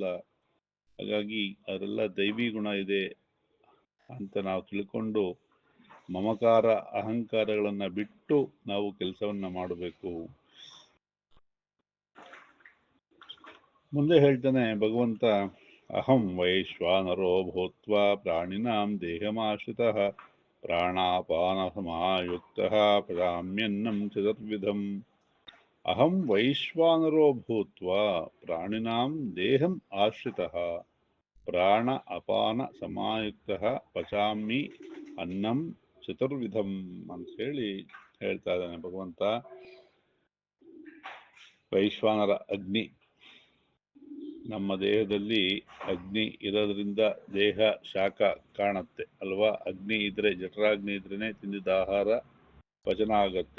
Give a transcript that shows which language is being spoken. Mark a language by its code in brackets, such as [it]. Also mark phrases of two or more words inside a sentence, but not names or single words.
[kn] ಹಾಗಾಗಿ ಅದೆಲ್ಲ ದೈವಿ ಗುಣ ಇದೆ ಅಂತ ನಾವು ತಿಳ್ಕೊಂಡು ಮಮಕಾರ ಅಹಂಕಾರಗಳನ್ನ ಬಿಟ್ಟು ನಾವು ಕೆಲಸವನ್ನ ಮಾಡಬೇಕು. ಮುಂದೆ ಹೇಳ್ತಾನೆ ಭಗವಂತ, [sa] ಅಹಂ ವೈಶ್ವಾನರೋ ಭೂತ್ವಾ ಪ್ರಾಣಿನಾಂ ದೇಹಮಾಶ್ರಿತಃ ಪ್ರಾಣಾಪಾನ ಸಮಾಯುಕ್ತಃ ಪಚಾಮ್ಯನ್ನಂ ಚತುರ್ವಿಧಂ. ಅಹಂ ವೈಶ್ವಾನರೋ ಭೂತ್ವಾ ಪ್ರಾಣಿನಾಂ ದೇಹಂ ಆಶ್ರಿತಃ ಪ್ರಾಣ ಅಪಾನ ಸಮಾಯುಕ್ತಃ ಪಚಾಮಿ ಅನ್ನಂ ಚತುರ್ವಿಧಂ [kn] ಅಂತ ಹೇಳಿ ಹೇಳ್ತಾ ಇದ್ದಾನೆ ಭಗವಂತ. ವೈಶ್ವಾನರ ಅಗ್ನಿ, ನಮ್ಮ ದೇಹದಲ್ಲಿ ಅಗ್ನಿ ಇರೋದ್ರಿಂದ ದೇಹ ಶಾಖ ಕಾಣುತ್ತೆ ಅಲ್ವಾ. ಅಗ್ನಿ ಇದ್ರೆ, ಜಠರಾಗ್ನಿ ಇದ್ರೇನೆ ತಿಂದಿದ್ದ ಆಹಾರ ಪಚನ ಆಗತ್ತೆ.